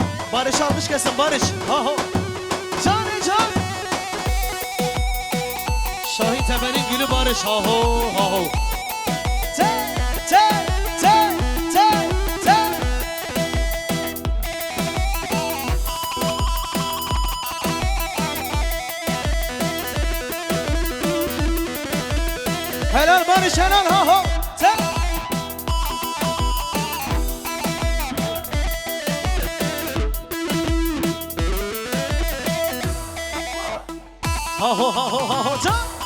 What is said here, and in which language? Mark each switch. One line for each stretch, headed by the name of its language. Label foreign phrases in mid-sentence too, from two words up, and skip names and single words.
Turkish: Barış almış kesin Barış. Ha ha. Can can. Şahin Tepe'nin gülü Barış. Ha ho ha ho. Te te te te te. Helal Barış helal ha ha. Te. Ha ho ha ho ha ho can.